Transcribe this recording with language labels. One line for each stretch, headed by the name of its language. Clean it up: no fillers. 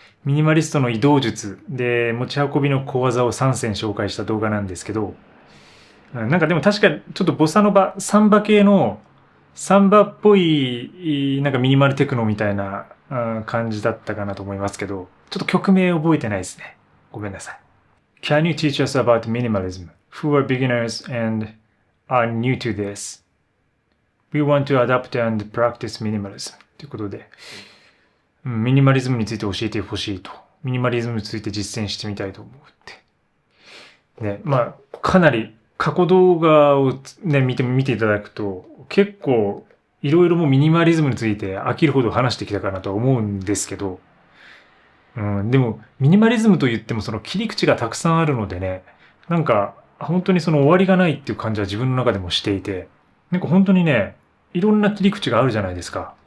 Japanese: ミニマリストの移動術で持ち運びの小技を3選紹介した動画なんですけど、なんかでも確かにちょっとボサノバ、サンバ系のサンバっぽいなんかミニマルテクノみたいな感じだったかなと思いますけど、ちょっと曲名覚えてないですね。ごめんなさい。
English: Can you teach us about minimalism? Who are beginners and are new to this?We want to adapt and practice minimalism.
Japanese: ということで、ミニマリズムについて教えてほしいと。ミニマリズムについて実践してみたいと思うって。ね、かなり過去動画をね、見ていただくと、結構いろいろもうミニマリズムについて飽きるほど話してきたかなと思うんですけど、でもミニマリズムと言ってもその切り口がたくさんあるのでね、なんか本当にその終わりがないっていう感じは自分の中でもしていて、なんか本当にね、いろんな切り口があるじゃないですか。